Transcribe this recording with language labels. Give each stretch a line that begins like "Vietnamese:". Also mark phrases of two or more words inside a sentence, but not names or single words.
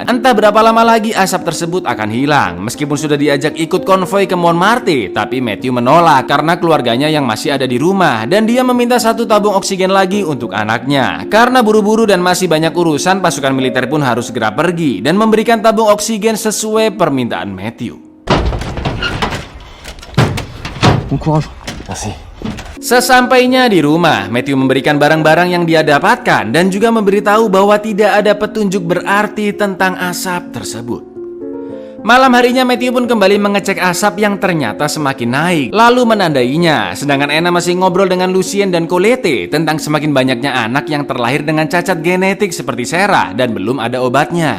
Indonesian: Entah berapa lama lagi asap tersebut akan hilang. Meskipun sudah diajak ikut konvoi ke Montmartre, tapi Matthew menolak karena keluarganya yang masih ada di rumah dan dia meminta satu tabung oksigen lagi untuk anaknya. Karena buru-buru dan masih banyak urusan, pasukan militer pun harus segera pergi dan memberikan tabung oksigen sesuai permintaan Matthew.
French: Bon courage. Merci.
Indonesian: Sesampainya di rumah, Matthew memberikan barang-barang yang dia dapatkan dan juga memberitahu bahwa tidak ada petunjuk berarti tentang asap tersebut. Malam harinya Matthew pun kembali mengecek asap yang ternyata semakin naik, lalu menandainya. Sedangkan Anna masih ngobrol dengan Lucien dan Colette tentang semakin banyaknya anak yang terlahir dengan cacat genetik seperti Sarah dan belum ada obatnya.